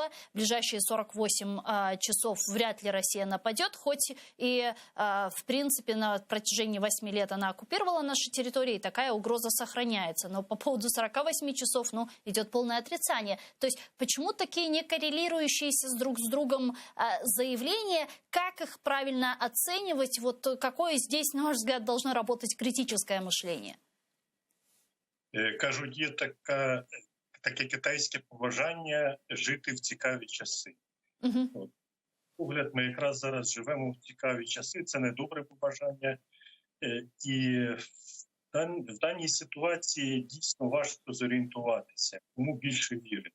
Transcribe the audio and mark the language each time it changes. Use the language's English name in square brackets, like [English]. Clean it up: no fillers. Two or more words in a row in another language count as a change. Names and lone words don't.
[Russian] В ближайшие 48 часов вряд ли Россия нападет, хоть и, в принципе, на протяжении 8 лет она оккупировала наши территории, и такая угроза сохраняется. Но по поводу 48 часов, идет полное отрицание. То есть, почему такие не коррелирующиеся друг с другом заявления? Как их правильно оценивать? Вот какое здесь, на ваш взгляд, должно работать критическое мышление? [Ukrainian] Кажуть, є таке китайське побажання жити в цікаві часи. Угу. Погляд, ми якраз зараз живемо в цікаві часи, це не добре побажання. І в даній ситуації дійсно важко зорієнтуватися, кому більше вірити.